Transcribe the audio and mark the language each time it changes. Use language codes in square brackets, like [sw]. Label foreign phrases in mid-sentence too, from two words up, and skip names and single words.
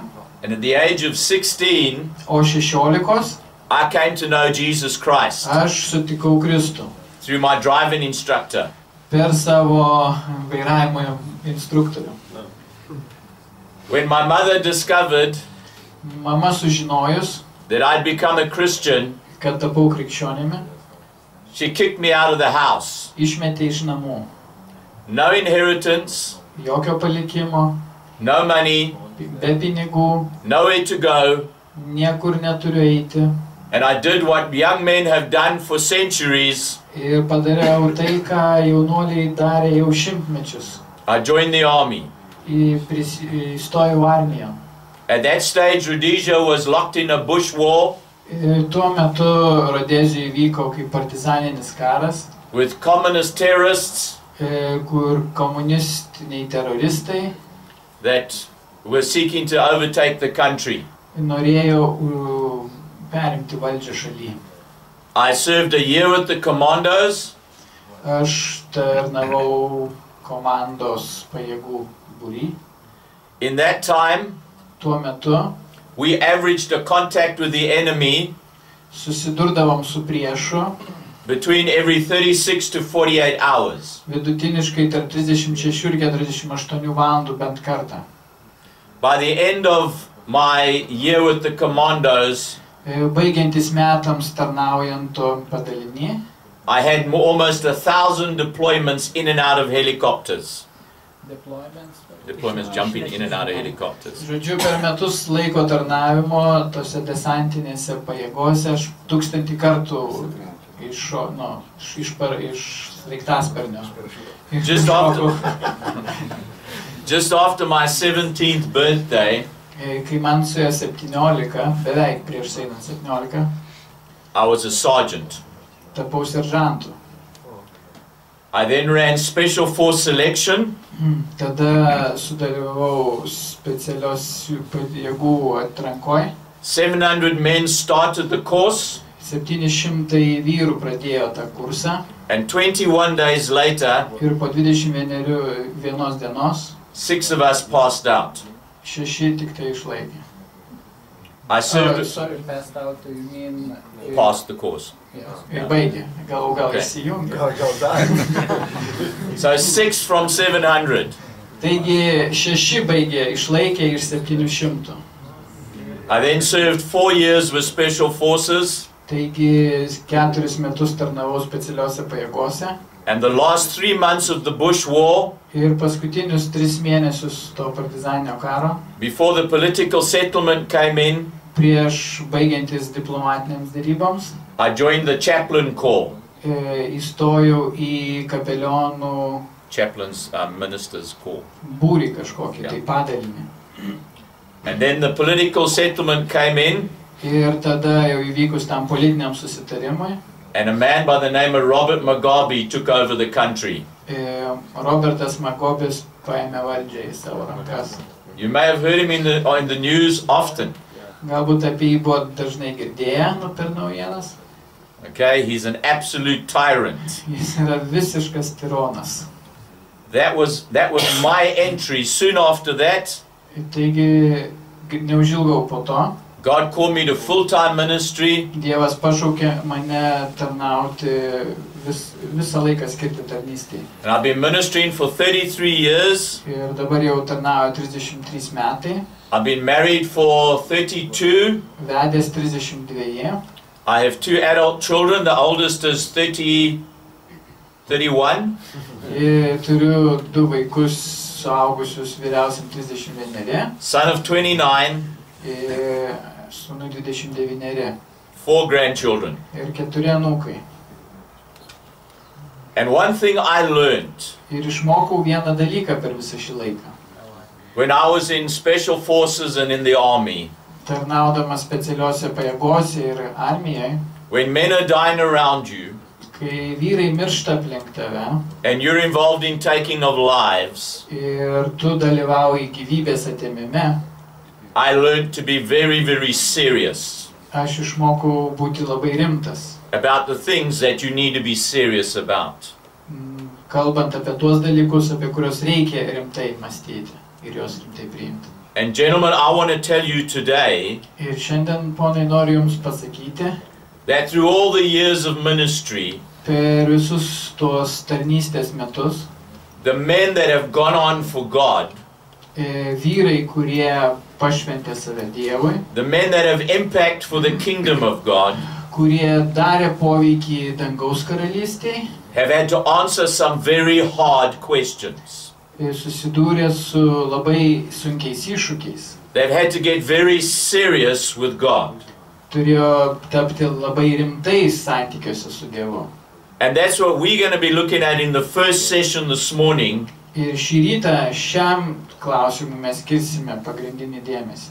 [en] and at the age of 16, [lt] o 16 [en] I came to know Jesus Christ [lt] aš sutikau Kristų [en] through my driving instructor. [lt] per savo vairavimo instruktorių. [en] When my mother discovered [lt] Mama sužinojus, [en] that I'd become a Christian, [lt] kad tapau krikščionimi, [en] she kicked me out of the house. [lt] išmetė iš namų. [en] No inheritance, [lt] Jokio palikimo, [en] no money, [lt] be pinigų, [en] nowhere to go, [lt] niekur neturiu eiti. [en] and I did what young men have done for centuries. [lt] Ir padariau tai, ką jaunuoliai darė jau šimtmečius. [en] I joined the army. [lt] Įstojau armiją. [en] At that stage, Rhodesia was locked in a bush war [lt] Ir tuo metu Rodezijoje vyko kaip partizaninis karas, [en] with communist terrorists [lt] kur komunistiniai teroristai [en] that were seeking to overtake the country. [lt] norėjo perimti valdžią šalyje. [en] I served a year with the commandos, [lt] Aš tarnavau komandos pajėgų būry. [en] In that time, [lt] Tuo metu [en] we averaged a contact with the enemy [lt] susidurdavom su priešu [en] between every 36 to 48 hours. [lt] vidutiniškai tarp 36 ir 48 valandų bent kartą. [en] By the end of my year with the commandos, [lt] Baigiantis metams tarnaujant to padalinį, [en] I had almost 1,000 deployments in and out of helicopters. Deployments jumping in and out of helicopters. [lt] žodžiu, per metus laiko tarnavimo tose desantinėse pajėgose aš 1000 kartų iš sraigtasparnio. [en] Just after my 17th birthday, [lt] Kai man suėjo 17, beveik prieš einant 17, [en] I was a sergeant. [lt] tapau seržantu. [en] I then ran special force selection. [lt] Tada sudalyvavau specialios pajėgų atrankoje. [en] 700 men started the course. [lt] 700 vyrų pradėjo tą kursą. [en] And 21 days later, [lt] Ir po 21 dienos [en] 6 of us passed out. [lt] 6 tik tai išlaikė. [en] I served Sorry, passed out, you mean... past the course. [lt] Ir baigė, gal [en] Okay. [lt] įsijungė. [en] Go die. So 6 from 700. [lt] Taigi 6 baigė, išlaikė iš 700. [en] I then served 4 years with special forces, [lt] Taigi 4 metus tarnavau specialiose pajėgose. [en] and the last 3 months of the Bush War, [lt] Ir paskutinius 3 mėnesius to partizaninio karo, [en] before the political settlement came in, [lt] prieš baigiantis diplomatinėms daryboms, [en] I joined the chaplain corps. [lt] Įstojau į kapelionų [en] Chaplains, ministers corps. [lt] būrį kažkokį, [en] Yeah. [lt] tai padalinį. [en] And then the political settlement came in, [lt] Ir tada jau įvykus tam politiniam susitarimui, [en] and a man by the name of Robert Mugabe took over the country. [lt] Robertas Magobis paėmė valdžią į savo rankas. [en] You may have heard him in the news often. [lt] Galbūt apie jį buvo dažnai girdėję per naujienas. [en] Okay, he's an absolute tyrant. [lt] Jis yra visiškas tironas. [en] That was my entry. Soon after that, [lt] Taigi, neužilgau po to, [en] God called me to full-time ministry, [lt] Dievas pašaukė mane tarnauti, visą laiką skirti tarnystėj. [en] and I've been ministering for 33 years. [lt] Ir dabar jau tarnauju 33 metai, [en] I've been married for 32. [lt] vedęs 32. [en] I have 2 adult children. The oldest is 31. [lt] Turiu 2 vaikus suaugusius, vyriausiam 31, [en] Son of 29. [lt] sūnui 29 [en] 4 grandchildren. [lt] ir 4 anūkai. [en] And one thing I learned [lt] Ir išmokau vieną dalyką per visą šį laiką. [en] when I was in special forces and in the army, [lt] Tarnaudamas specialiuose pajėgose ir armijoje, [en] when men are dying around you [lt] kai vyrai miršta aplink tave [en] and you're involved in taking of lives, [lt] ir tu dalyvauji gyvybės atėmime, [en] I learned to be very, very serious [lt] aš išmokau būti labai rimtas, [en] about the things that you need to be serious about. [lt] kalbant apie tuos dalykus, apie kuriuos reikia rimtai mąstyti ir juos rimtai priimti. [en] And gentlemen, I want to tell you today [lt] Ir šiandien, ponai, noriu Jums pasakyti, [en] that through all the years of ministry, [lt] per visus tos tarnystės metus, [en] the men that have gone on for God, [lt] vyrai, kurie pašventė save Dievui, [en] the men that have impact for the kingdom of God, [lt] kurie darė poveikį dangaus karalystėj, [en] have had to answer some very hard questions. [lt] Susidūrė su labai sunkiais iššūkiais. [en] They've had to get very serious with God. [lt] Turėjo tapti labai rimtais santykiuose su Dievu. [en] And that's what we're going to be looking at in the first session this morning. [lt] Ir šį rytą šiam klausimui mes skirsime pagrindinį dėmesį.